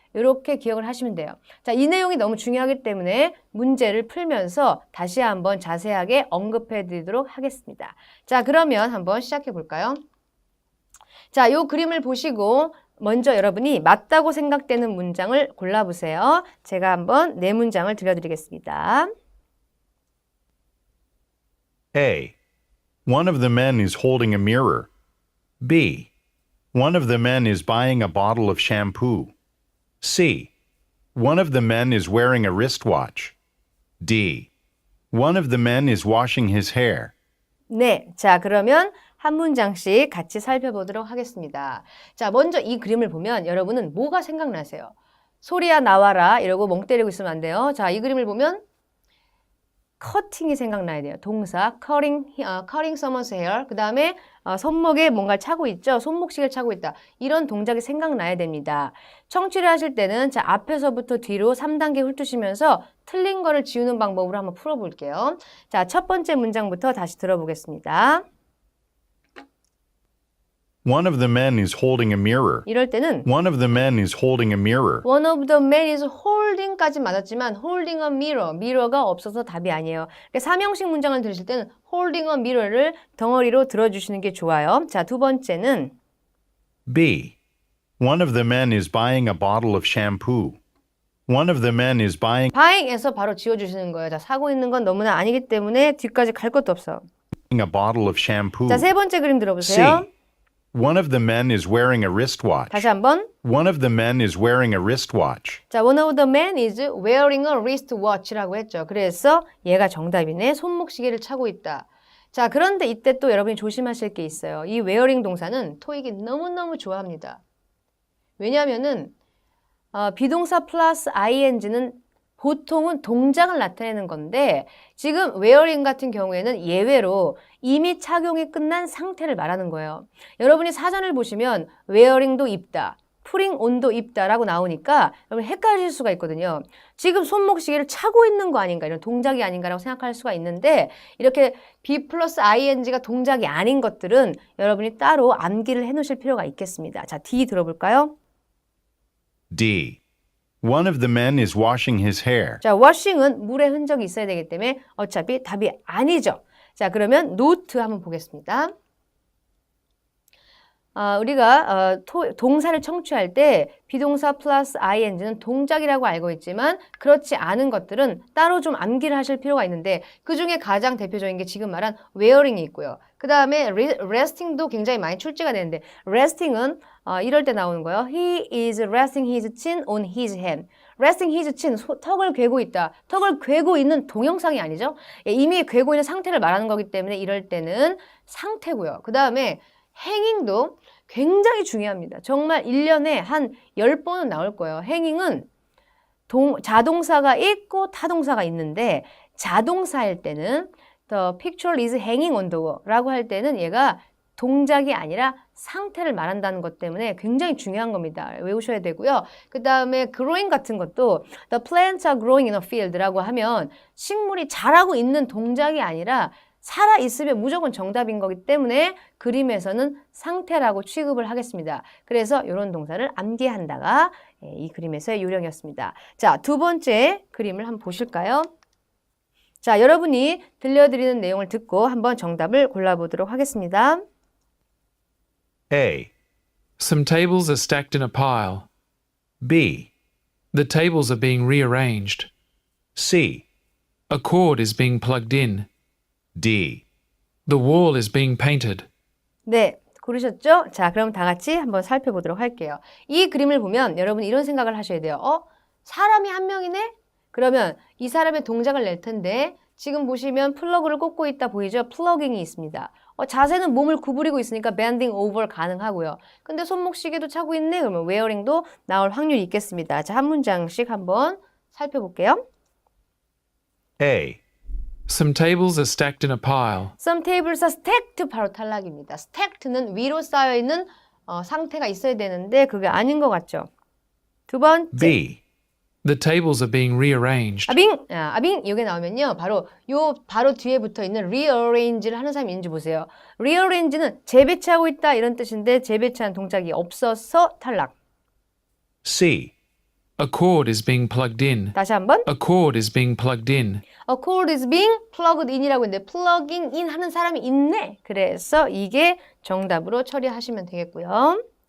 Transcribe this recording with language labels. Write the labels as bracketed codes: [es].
[ko] 이렇게 기억을 하시면 돼요. 자, 이 내용이 너무 중요하기 때문에 문제를 풀면서 다시 한번 자세하게 언급해 드리도록 하겠습니다. 자, 그러면 한번 시작해 볼까요? 자, 요 그림을 보시고 먼저 여러분이 맞다고 생각되는 문장을 골라보세요. 제가 한번 네 문장을 들려드리겠습니다. [en] A. One of the men is holding a mirror. B. One of the men is buying a bottle of shampoo. C. One of the men is wearing a wristwatch. D. One of the men is washing his hair. [ko] 네, 자 그러면 한 문장씩 같이 살펴보도록 하겠습니다. 자, 먼저 이 그림을 보면 여러분은 뭐가 생각나세요? 소리야 나와라 이러고 멍 때리고 있으면 안 돼요. 자, 이 그림을 보면 커팅이 생각나야 돼요. [en] 동사 cutting someone's hair. [ko] 그 다음에 손목에 뭔가를 차고 있죠. 손목시계를 차고 있다. 이런 동작이 생각나야 됩니다. 청취를 하실 때는 자 앞에서부터 뒤로 3단계 훑으시면서 틀린 거를 지우는 방법으로 한번 풀어볼게요. 자, 첫 번째 문장부터 다시 들어보겠습니다. [en] One of the men is holding a mirror. [ko] 이럴 때는 [en] One of the men is holding a mirror. One of the men is holding까지 맞았지만 holding a mirror, mirror가 [ko] 없어서 답이 아니에요. 그러니까 삼형식 문장을 들으실 때는 holding a mirror를 덩어리로 들어주시는 게 좋아요. 자, 두 번째는 [en] B. One of the men is buying a bottle of shampoo. One of the men is [ko] buying에서 바로 지워주시는 거예요. 자, 사고 있는 건 너무나 아니기 때문에 뒤까지 갈 것도 없어. [en] a bottle of shampoo. [ko] 자, 세 번째 그림 들어보세요. [en] C. One of the men is wearing a wristwatch. [ko] 다시 한번. [en] One of the men is wearing a wristwatch. 자, one of the men is wearing a wristwatch라고 했죠. [ko] 그래서 얘가 정답이네. 손목시계를 차고 있다. 자, 그런데 이때 또 여러분이 조심하실 게 있어요. 이 wearing 동사는 토익이 너무너무 좋아합니다. 왜냐하면은 비동사 플러스 ing는 보통은 동작을 나타내는 건데 지금 wearing 같은 경우에는 예외로 이미 착용이 끝난 상태를 말하는 거예요. 여러분이 사전을 보시면 wearing도 입다, putting on도 입다라고 나오니까 여러분 헷갈릴 수가 있거든요. 지금 손목시계를 차고 있는 거 아닌가, 이런 동작이 아닌가라고 생각할 수가 있는데 이렇게 be 플러스 ing가 동작이 아닌 것들은 여러분이 따로 암기를 해놓으실 필요가 있겠습니다. 자, D 들어볼까요? D. One of the men is washing his hair. 자, washing은 물의 흔적이 있어야 되기 때문에 어차피 답이 아니죠. 자, 그러면 note 한번 보겠습니다. 우리가 동사를 청취할 때 비동사 플러스 ing는 동작이라고 알고 있지만 그렇지 않은 것들은 따로 좀 암기를 하실 필요가 있는데 그중에 가장 대표적인 게 지금 말한 wearing이 있고요. 그 다음에 resting도 굉장히 많이 출제가 되는데 resting은 이럴 때 나오는 거예요. [en] He is resting his chin on his hand. [ko] resting his chin, 턱을 괴고 있다. 턱을 괴고 있는 동영상이 아니죠. 이미 괴고 있는 상태를 말하는 거기 때문에 이럴 때는 상태고요. 그 다음에 행잉도 굉장히 중요합니다. 정말 1년에 한 10번은 나올 거예요. 행잉은 자동사가 있고 타동사가 있는데 자동사일 때는 [en] The picture is hanging on the wall [ko] 라고 할 때는 얘가 동작이 아니라 상태를 말한다는 것 때문에 굉장히 중요한 겁니다. 외우셔야 되고요. 그 다음에 growing 같은 것도 [en] The plants are growing in a field [ko] 라고 하면 식물이 자라고 있는 동작이 아니라 살아있으면 무조건 정답인 거기 때문에 그림에서는 상태라고 취급을 하겠습니다. 그래서 이런 동사를 암기한다가 이 그림에서의 요령이었습니다. 자, 두 번째 그림을 한번 보실까요? 자, 여러분이 들려드리는 내용을 듣고 한번 정답을 골라보도록 하겠습니다. [en] A. Some tables are stacked in a pile. B. The tables are being rearranged. C. A cord is being plugged in. D. The wall is being painted. [ko] 네, 고르셨죠? 자, 그럼 다 같이 한번 살펴보도록 할게요. 이 그림을 보면 여러분 이런 생각을 하셔야 돼요. 사람이 한 명이네? 그러면 이 사람의 동작을 낼 텐데 지금 보시면 플러그를 꽂고 있다 보이죠? 플러깅이 있습니다. 자세는 몸을 구부리고 있으니까 bending over 가능하고요. 근데 손목 시계도 차고 있네? 그러면 wearing도 나올 확률이 있겠습니다. 자, 한 문장씩 한번 살펴볼게요. [en] A. Some tables are stacked in a pile. Some tables are stacked [ko] 바로 탈락입니다. stacked는 위로 쌓여있는 상태가 있어야 되는데 그게 아닌 것 같죠? 두 번째. [en] B. The tables are being rearranged. [ko] 아빙 이게 나오면요. 바로 뒤에 붙어 있는 rearrange를 하는 사람이 있는지 보세요. rearrange는 재배치하고 있다 이런 뜻인데 재배치한 동작이 없어서 탈락. [en] C. A cord is being plugged in. [ko] 다시 한번. [en] A cord is being plugged in. A cord is being plugged in이라고 했는데 plugging in [ko] 하는 사람이 있네. 그래서 이게 정답으로 처리하시면 되겠고요.